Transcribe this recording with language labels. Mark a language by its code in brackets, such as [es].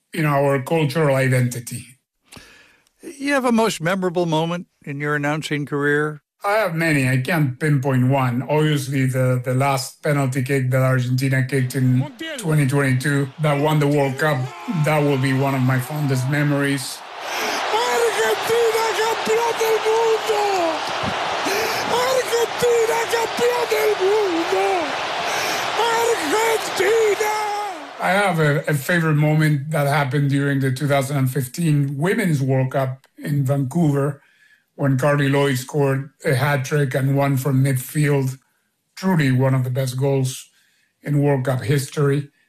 [en] in our cultural identity. You have a most memorable moment in your announcing career? I have many. I can't pinpoint one. Obviously, the last penalty kick that Argentina kicked in 2022 that won the World Cup, that will be one of my fondest memories. [es] Argentina campeón del mundo! Argentina campeón del mundo! Argentina! [en] I have a favorite moment that happened during the 2015 Women's World Cup in Vancouver, when Carly Lloyd scored a hat-trick and won from midfield, truly one of the best goals in World Cup history.